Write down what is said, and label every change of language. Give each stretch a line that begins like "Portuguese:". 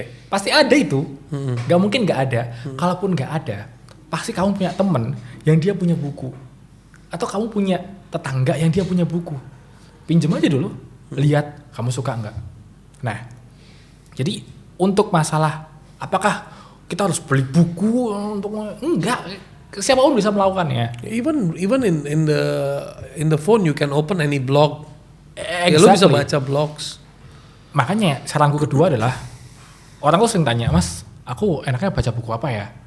Indonesian: Pasti ada itu, nggak mungkin nggak ada. Kalaupun nggak ada, pasti kamu punya temen yang dia punya buku. Atau kamu punya tetangga yang dia punya buku, pinjem aja dulu, lihat kamu suka enggak. Nah, jadi untuk masalah apakah kita harus beli buku untuk enggak, siapapun bisa melakukannya.
English: Even in the phone you can open any blog. Exactly.
Indonesian: Ya lo bisa baca blogs. Makanya saranku kedua adalah orang tuh sering tanya, Mas, aku enaknya baca buku apa ya?